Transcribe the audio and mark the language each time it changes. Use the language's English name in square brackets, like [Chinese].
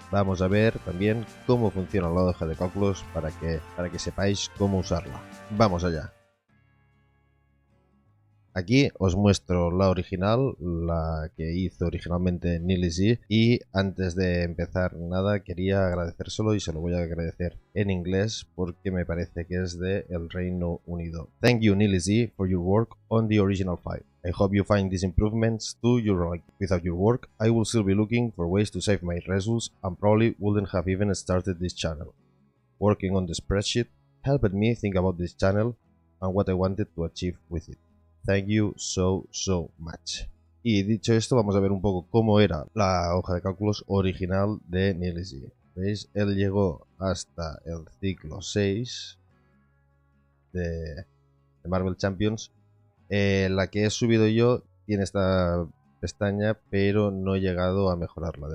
[Spanish] Vamos a ver también cómo funciona la hoja de cálculos para que sepáis cómo usarla. Vamos allá. Aquí os muestro la original, la que hizo originalmente Neely Z, y antes de empezar nada quería agradecérselo y se lo voy a agradecer en inglés porque me parece que es de el Reino Unido. [English] Thank you Neely Z for your work on the original file. I hope you find these improvements to your liking. Without your work, I will still be looking for ways to save my results and probably wouldn't have even started this channel. Working on the spreadsheet helped me think about this channel and what I wanted to achieve with it. Thank you so much. [Spanish] Y dicho esto, vamos a ver un poco cómo era la hoja de cálculos original de Neely Z. ¿Veis? Él llegó hasta el ciclo 6 de Marvel Champions. La que he subido yo tiene esta pestaña, pero no he llegado a mejorarla.